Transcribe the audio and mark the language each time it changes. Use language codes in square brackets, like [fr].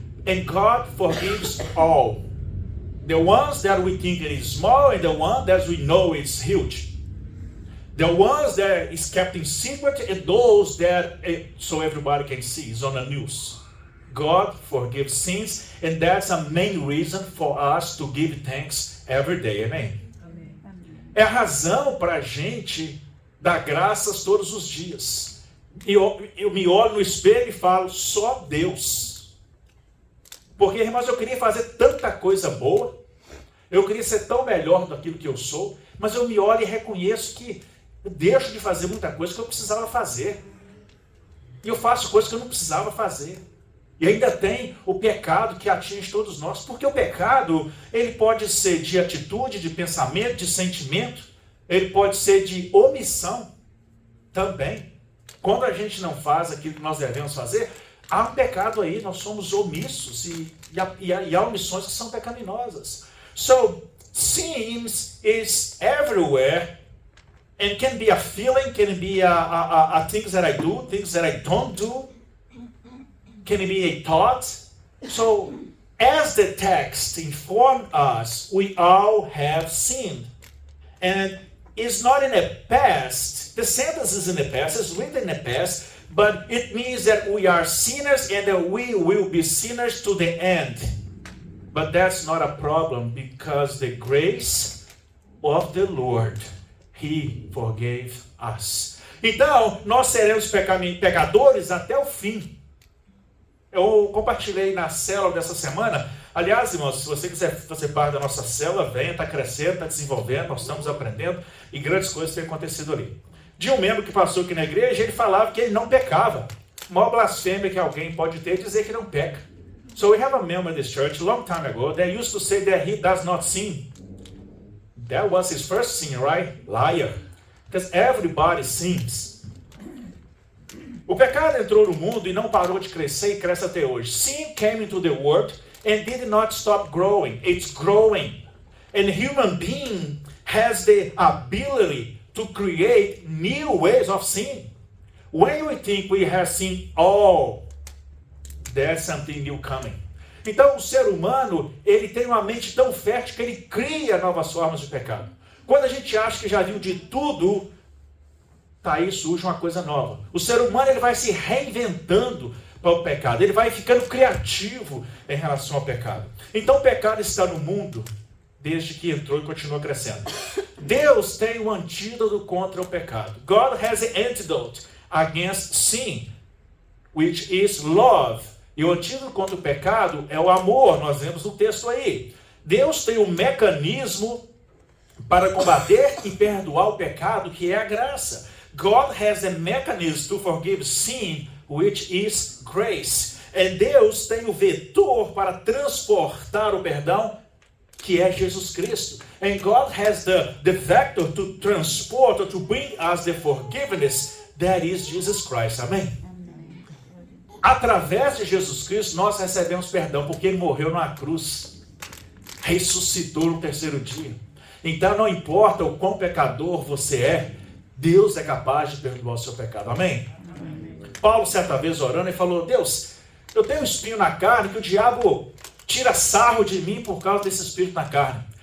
[en] And God forgives all. The ones that we think it is small and the one that we know is huge. The ones that is kept in secret and those that so everybody can see is on the news. God forgives sins and that's a main reason for us to give thanks every day. Amen? Amém. [pt] É a razão para a gente dar graças todos os dias. Eu me olho no espelho e falo, só Deus. Porque, irmãos, eu queria fazer tanta coisa boa, eu queria ser tão melhor daquilo que eu sou, mas eu me olho e reconheço que eu deixo de fazer muita coisa que eu precisava fazer. E eu faço coisas que eu não precisava fazer. E ainda tem o pecado que atinge todos nós, porque o pecado, ele pode ser de atitude, de pensamento, de sentimento, ele pode ser de omissão também. Quando a gente não faz aquilo que nós devemos fazer, há um pecado aí, nós somos omissos e há omissões que são pecaminosas. [en] So, sins is everywhere And can be a feeling, can be a things that I do, things that I don't do. Can be a thought. So, as the text informed us, we all have sinned. And it's not in the past. The sentence is in the past. It's written in the past. But it means that we are sinners and that we will be sinners to the end. But that's not a problem because the grace of the Lord, He forgave us. [pt] Então, nós seremos pecadores até o fim. Eu compartilhei na célula dessa semana. Aliás, irmãos, se você quiser fazer parte da nossa célula, venha, está crescendo, está desenvolvendo, nós estamos aprendendo e grandes coisas têm acontecido ali. De um membro que passou aqui na igreja, ele falava que ele não pecava. A maior blasfêmia que alguém pode ter é dizer que não peca. [en] So we have a member in this church a long time ago that used to say that he does not sin. That was his first sin, right? Liar. Because everybody sins. [pt] O pecado entrou no mundo e não parou de crescer e cresce até hoje. [en] Sin came into the world and did not stop growing. It's growing. And human being has the ability to create new ways of sin. When we think we have sinned all, there's something new coming. [pt] Então o ser humano, ele tem uma mente tão fértil que ele cria novas formas de pecado. Quando a gente acha que já viu de tudo, tá aí surge uma coisa nova. O ser humano, ele vai se reinventando para o pecado. Ele vai ficando criativo em relação ao pecado. Então o pecado está no mundo desde que entrou e continua crescendo. Deus tem um antídoto contra o pecado. [en] God has an antidote against sin, which is love. [pt] E o antídoto contra o pecado é o amor. Nós vemos no texto aí. Deus tem um mecanismo para combater e perdoar o pecado, que é a graça. [en] God has a mechanism to forgive sin, which is grace. [pt] E Deus tem o vetor para transportar o perdão, que é Jesus Cristo. [en] And God has the vector to transport or to bring us the forgiveness, that is Jesus Christ. [pt] Amém? Através de Jesus Cristo, nós recebemos perdão, porque Ele morreu na cruz, ressuscitou no terceiro dia. Então, não importa o quão pecador você é, Deus é capaz de perdoar o seu pecado. Amém? Amém. Paulo, certa vez orando, ele falou: Deus, eu tenho um espinho na carne que o diabo tira sarro de mim por causa desse espírito na carne.